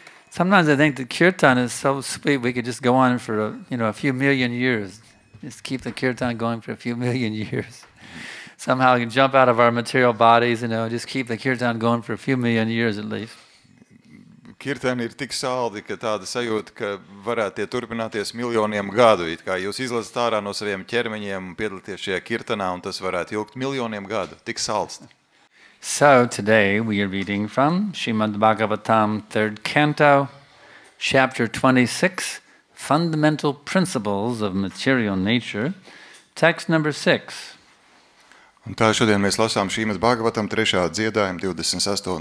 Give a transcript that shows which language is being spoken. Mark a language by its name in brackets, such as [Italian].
[English] Sometimes I think the kirtan is so sweet we could just go on for a few million years. Just keep the kirtan going for a few million years. Somehow we can jump out of our material bodies, just keep the kirtan going for a few million years at least. [Latvian] Kirtani ir tik saldi, ka tāda sajūta, ka varētu tie turpināties miljoniem gadu. It kā jūs izlasat ārā no saviem ķermeņiem un piedalīties šajā kirtanā, un tas varētu ilgt miljoniem gadu. Tik salds. [English] So today we are reading from Srimad Bhagavatam, 3rd Canto, Chapter 26, Fundamental Principles of Material Nature, text number 6. [Latvian] Un tā šodien mēs lasām Šrīmad Bhagavatam 3. dziedājuma 28.